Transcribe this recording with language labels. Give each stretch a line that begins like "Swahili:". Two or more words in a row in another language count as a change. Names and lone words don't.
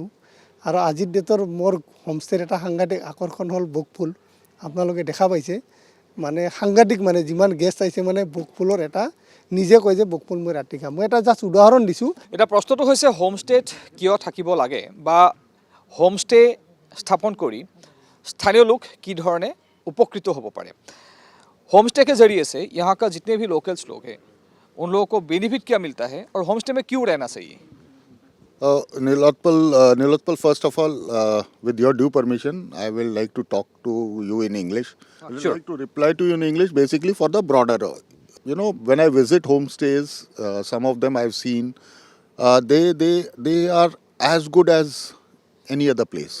Assamese: আৰু আজিৰ ডেটৰ মোৰ হোমষ্টেৰ এটা সাংঘাতিক আকৰ্ষণ হ'ল বকফুল। আপোনালোকে দেখা পাইছে মানে সাংঘাতিক, মানে যিমান গেষ্ট আহিছে মানে বকফুলৰ এটা নিজে কয় যে বকফুল মই ৰাতি খাম। মই এটা জাষ্ট উদাহৰণ দিছোঁ। এতিয়া প্ৰশ্নটো হৈছে হোমষ্টেত কিয় থাকিব লাগে বা হোমষ্টে স্থাপন কৰি স্থানীয়
Hindi: लोग की धरने उपकृत हो पारे। होमस्टे के जरिए से यहाँ का जितने भी लोकल्स लोग हैं उन लोगों को बेनिफिट क्या मिलता है और होमस्टे में क्यों रहना चाहिए?
English: Nilotpal, first of all, with your due permission, I will like to talk to you in English. I would like to reply to you in English basically for the broader. When I visit homestays, some of them I've seen, they are as good as any other place.